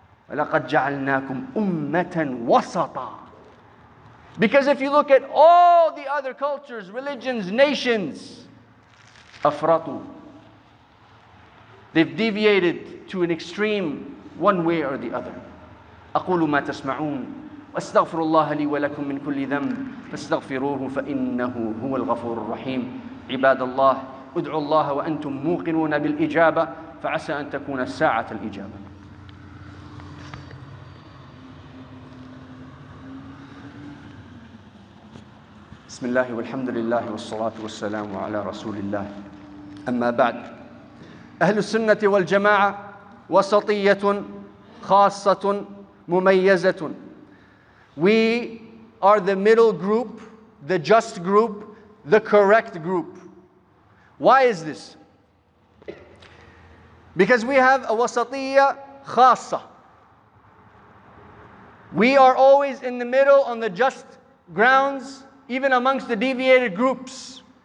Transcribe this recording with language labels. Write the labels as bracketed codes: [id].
[ar] وَلَقَدْ جَعَلْنَاكُمْ أُمَّةً وَسَطًا. [en] Because if you look at all the other cultures, religions, nations, afratu. They've deviated to an extreme one way or the other. [ar] أقول ما تسمعون وأستغفر الله لي ولكم من كل ذنب فاستغفروه فإنه هو الغفور الرحيم. عباد الله ادعوا الله وأنتم موقنون بالإجابة فعسى أن تكون الساعة الإجابة. بسم الله والحمد لله والصلاة والسلام على رسول الله. أما بعد. أهل السنة والجماعة وسطية خاصة مميزة. [en] We are the middle group, the just group, the correct group. Why is this? Because we have a wasatiyya khassa. We are always in the middle on the just grounds, even amongst the deviated groups.